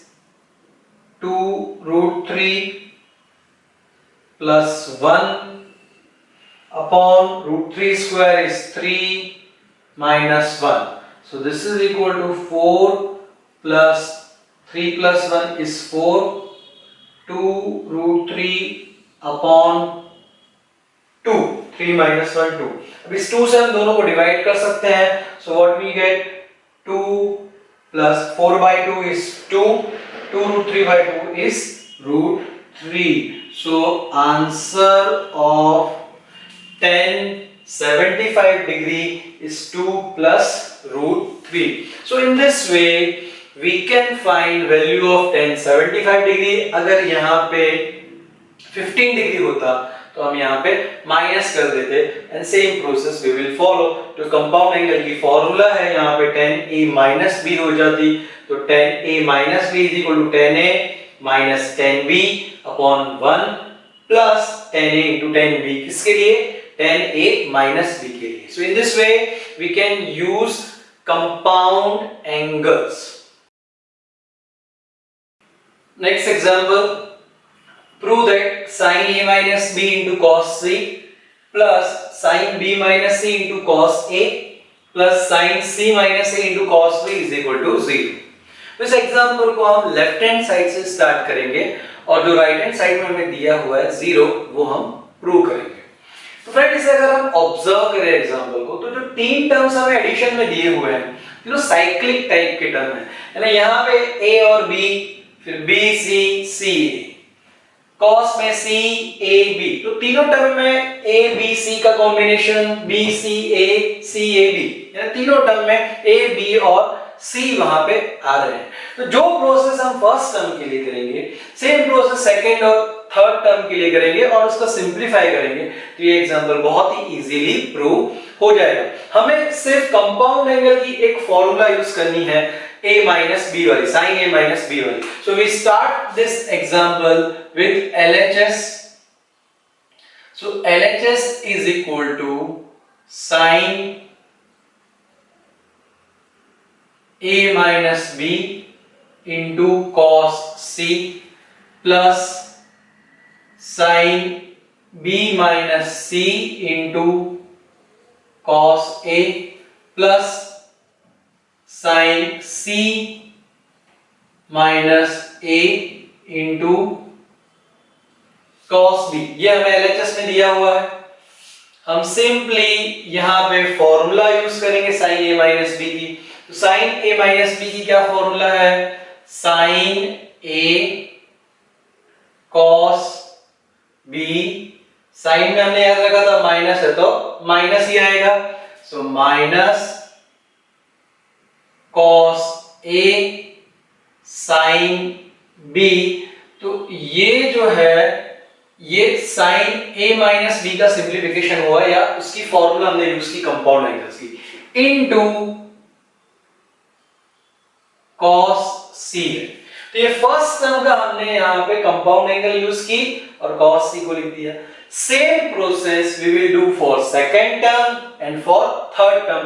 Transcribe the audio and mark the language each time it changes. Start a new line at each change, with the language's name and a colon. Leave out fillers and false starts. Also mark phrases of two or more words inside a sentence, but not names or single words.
English: 2 root 3 plus 1 upon root 3 square is 3 minus 1, so this is equal to 4 plus 3 plus 1 is 4, 2 root 3 upon 2, 3 minus 1 2।
Hindi: अब इस 2 से हम दोनों को डिवाइड कर सकते हैं,
English: so what we get 2 plus 4 by 2 is 2, 2 root 3 by 2 is root 3। so answer of tan 75 degree is 2 plus root 3। so in this way we can find value of tan 75 degree.
Hindi: अगर यहाँ पे 15 डिग्री होता तो हम यहाँ पे माइनस कर देते,
English: and same process we will follow.
Hindi: तो कंपाउंड एंगल की फॉर्मूला है यहाँ पे
English: tan a minus b
Hindi: हो जाती, तो
English: tan a minus b is equal to tan a minus tan b upon 1 plus tan a into tan b
Hindi: अपॉन 1 प्लस tan a इंटू tan b, किसके लिए?
English: tan a minus b
Hindi: के लिए।
English: so in this way we can use compound angles. next example, prove that sin a minus b into cos c plus sin b minus c into cos a plus sin c minus a into cos b is equal to 0।
Hindi: तो इस एग्जांपल को हम
English: left hand side
Hindi: से स्टार्ट करेंगे और जो
English: right hand side
Hindi: में हमें दिया हुआ है 0 वो हम प्रूव करेंगे। तो फ्रेंड इसे अगर हम ऑब्जर्व करें एग्जांपल को, तो जो तीन टर्म्स हमें एडिशन में दिए हुए हैं जो
English: cyclic type
Hindi: के टर्म है ना, यहाँ पे a और b, फिर b c c a, cos में c a b, तो तीनों टर्म में a b c का कॉम्बिनेशन b c a c a b, यानी तीनों टर्म में a b और c वहां पे आ रहे हैं। तो जो प्रोसेस हम
English: first term
Hindi: के लिए करेंगे
English: same process second
Hindi: और
English: third term
Hindi: के लिए करेंगे और उसको सिंपलीफाई करेंगे, तो ये एग्जांपल बहुत ही
English: easily prove
Hindi: हो जाएगा। हमें सिर्फ
English: compound angle
Hindi: की एक
English: formula use
Hindi: करनी है,
English: a minus b
Hindi: वाली,
English: sin a minus b वाली। So we start this example with LHS. So LHS is equal to sin a minus b into cos c plus sin b minus c into cos a plus sin c minus a into cos b।
Hindi: ये हमें LHS में दिया हुआ है। हम सिंपली यहाँ पे
English: formula use
Hindi: करेंगे
English: sin a minus b
Hindi: की। तो
English: sin a minus b
Hindi: की क्या फॉर्मूला है?
English: sin a cos b,
Hindi: साइन में हमने याद रखा था माइनस है तो माइनस ही आएगा, सो
English: minus cos a sin b.
Hindi: तो ये जो है ये
English: sin a minus b
Hindi: का सिंप्लीफिकेशन हुआ, या उसकी फॉर्मूला हमने यूज की
English: compound angles
Hindi: की,
English: into cos c
Hindi: है। तो ये
English: first term
Hindi: का हमने यहाँ पे
English: compound angle use
Hindi: की और
English: cos c
Hindi: को लिख दिया।
English: same process we will do for second term and for third term.